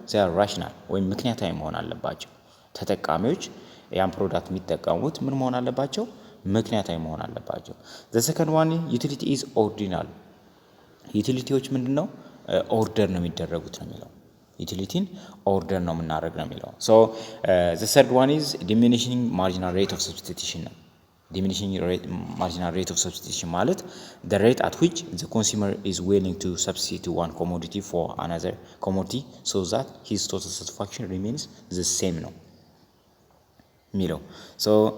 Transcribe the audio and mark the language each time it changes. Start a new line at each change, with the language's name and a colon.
English: they are rational
Amharic: ወይም ምክንያታዊ መሆን አለባቸው። ተጠቃሚዎች ያን ፕሮዳክት የሚጠቀሙት ምን መሆን አለባቸው? ምክንያታዊ መሆን አለባቸው።
English: the second one utility is ordinal
Amharic: ዩቲሊቲዎች ምንድነው? ኦርደር ነው የሚደረጉት ነው የሚለው።
English: ዩቲሊቲን ኦርደር ነው የምናደርግ
Amharic: ነው የሚለው።
English: so the third one is diminishing marginal rate of substitution ነው። diminishing marginal rate of substitution ማለት the rate at which the consumer is willing to substitute one commodity for another commodity so that his total satisfaction remains the same ነው የሚለው። so